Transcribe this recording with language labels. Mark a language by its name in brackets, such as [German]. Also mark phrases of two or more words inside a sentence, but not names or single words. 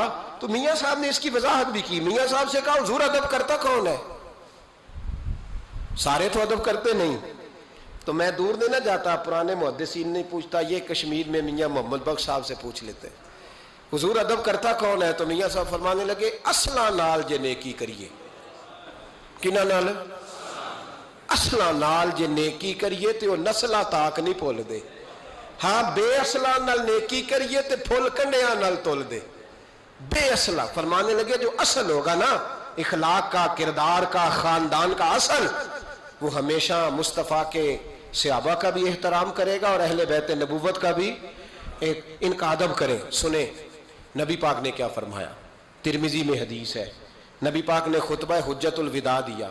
[Urdu] تو میاں صاحب نے اس کی وضاحت بھی کی، میاں صاحب سے کہا حضور ادب کرتا کون ہے؟ سارے تو ادب کرتے نہیں۔ تو میں دور نہیں نہ جاتا، پرانے محدثین نہیں پوچھتا، یہ کشمیر میں میاں محمد بخش صاحب سے پوچھ لیتے حضور ادب کرتا کون ہے؟ تو میاں صاحب فرمانے لگے [Punjabi] اصلا نال جے نیکی کریے، کنہ نال؟ اصلا نال جے نیکی کریے تو نسلہ تاک نہیں پھول دے، ہاں بے اصلہ نال نیکی کریے تو پھول کنڈیاں نال تول دے۔ [Urdu] بے اصلہ فرمانے لگے جو اصل ہوگا نا اخلاق کا، کردار کا، خاندان کا اصل، وہ ہمیشہ مصطفیٰ کے صحابہ کا بھی احترام کرے گا اور اہل بیت نبوت کا بھی ان کا ادب کرے۔ سنیں نبی پاک نے کیا فرمایا، ترمذی میں حدیث ہے، نبی پاک نے خطبہ حجت الوداع دیا۔